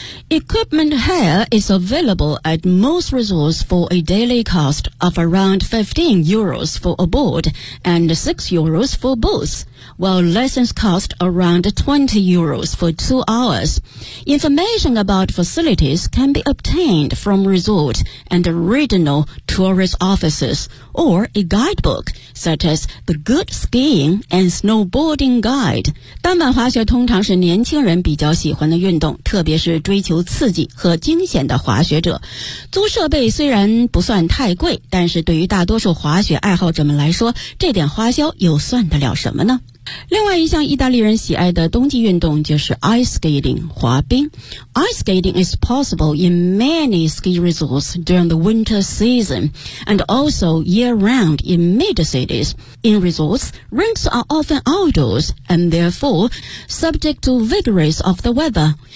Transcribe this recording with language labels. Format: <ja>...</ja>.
<en>Equipment here is available at most resorts for a daily cost of around 15 euros for a board and 6 euros for boots, while lessons cost around 20 euros for 2 hours. Information about facilities can be obtained from resort and regional tourist offices or a guidebook such as the Good Skiing and Snowboarding Guide.</en> <zh>单板滑雪通常是年轻人比较喜欢的运动，特别是追求刺激和惊险的滑雪者。租设备虽然不算太贵，但是对于大多数滑雪爱好者们来说，这点花销又算得了什么呢？另外一项意大利人喜爱的冬季运动就是 ice skating, 滑冰。</zh> <en>Ice skating is possible in many ski resorts during the winter season and also year-round in major cities. In resorts, rinks are often outdoors and therefore subject to vagaries of the weather.</en>